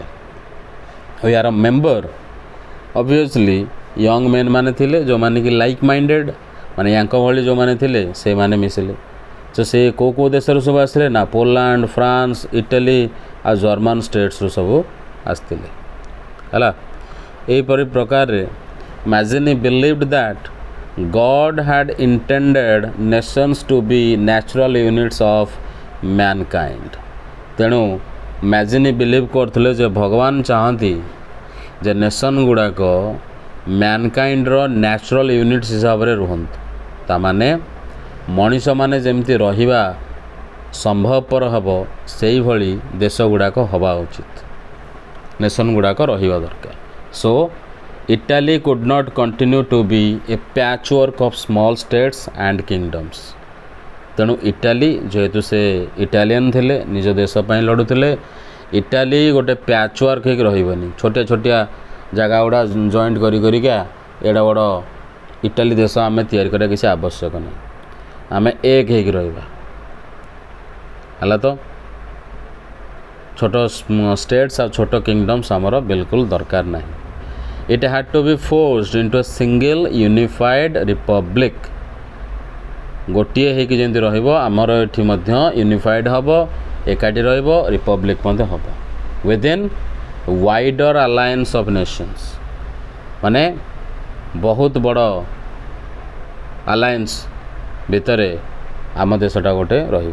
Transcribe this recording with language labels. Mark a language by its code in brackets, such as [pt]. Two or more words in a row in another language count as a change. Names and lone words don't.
[or] ଆଉ ୟାର [en] member obviously young men [or] ମାନେ ଥିଲେ, ଯେଉଁମାନେ କି [en] like minded, [or] ମାନେ ୟାଙ୍କ ଭଳି ଯେଉଁମାନେ ଥିଲେ ସେଇମାନେ ମିଶିଲେ। ତ ସେ କେଉଁ ଦେଶରୁ ସବୁ ଆସିଲେ ନା ପୋଲାଣ୍ଡ, ଫ୍ରାନ୍ସ, ଇଟାଲୀ ଆଉ ଜର୍ମାନ ଷ୍ଟେଟ୍ସରୁ ସବୁ ଆସିଥିଲେ ହେଲା। ଏହିପରି ପ୍ରକାରରେ [en] Mazzini believed that God had intended nations to be natural units of mankind। [or] ତେଣୁ ମାଜିନି ବିଲିଭ୍ କରୁଥିଲେ ଯେ ଭଗବାନ ଚାହାନ୍ତି ଯେ ନେସନ୍ ଗୁଡ଼ାକ [en] mankind's natural units [or] ହିସାବରେ ରୁହନ୍ତୁ। ତାମାନେ ମଣିଷମାନେ ଯେମିତି ରହିବା ସମ୍ଭବପର ହେବ ସେଇଭଳି ଦେଶ ଗୁଡ଼ାକ ହେବା ଉଚିତ, ନେସନ୍ ଗୁଡ଼ାକ ରହିବା ଦରକାର। [en] ସୋ Italy could not continue to be a patchwork of small states and kingdoms। [or] ତେଣୁ ଇଟାଲୀ ଯେହେତୁ ସେ ଇଟାଲିଆନ୍ ଥିଲେ, ନିଜ ଦେଶ ପାଇଁ ଲଢ଼ୁଥିଲେ, ଇଟାଲୀ ଗୋଟେ ପ୍ୟାଚୱାର୍କ ହେଇକି ରହିବନି। ଛୋଟିଆ ଛୋଟିଆ ଜାଗା ଗୁଡ଼ା ଜଏଣ୍ଟ କରିକା ଏଡ଼େ ବଡ଼ ଇଟାଲୀ ଦେଶ ଆମେ ତିଆରି କରିବା କିଛି ଆବଶ୍ୟକ ନାହିଁ। ଆମେ ଏକ ହେଇକି ରହିବା ହେଲା। ତ ଛୋଟ ଷ୍ଟେଟ୍ସ ଆଉ ଛୋଟ କିଙ୍ଗଡ଼ମ୍ସ ଆମର ବିଲକୁଲ ଦରକାର ନାହିଁ। [en] It had to be forced into a single unified republic। [or] ଗୋଟିଏ ହେଇକି ଯେମିତି ରହିବ, ଆମର ଏଠି ମଧ୍ୟ ୟୁନିଫାଇଡ଼ ହେବ, ଏକାଠି ରହିବ, ରିପବ୍ଲିକ୍ ମଧ୍ୟ ହେବ [en] within wider alliance of nations. [or] ମାନେ ବହୁତ ବଡ଼ ଆଲାଏନ୍ସ ଭିତରେ ଆମ ଦେଶଟା ଗୋଟେ ରହିବ।